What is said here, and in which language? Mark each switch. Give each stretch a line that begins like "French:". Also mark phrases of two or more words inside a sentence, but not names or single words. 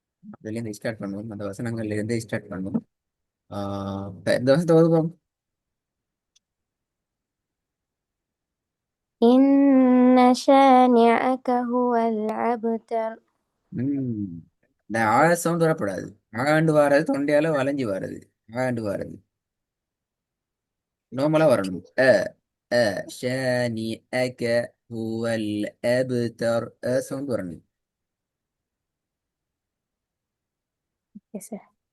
Tamil: அதுலேருந்து ஸ்டார்ட் பண்ணுவோம், அந்த வசனங்கள்ல இருந்து ஸ்டார்ட் பண்ணுவோம். இந்த வசனத்தை வகுப்போம்.
Arabic: إن شانئك هو الأبتر.
Tamil: ம் இந்த சவுண்ட் வரக்கூடாது. ஆண்டு வாரது தொண்டையால வளைஞ்சு வாரது. ஆண்டு வாரது நோமலா வரணும்.
Arabic: إن شانئك هو الأبتر.
Tamil: சவுண்ட் வரணும்.
English: Yes, sir.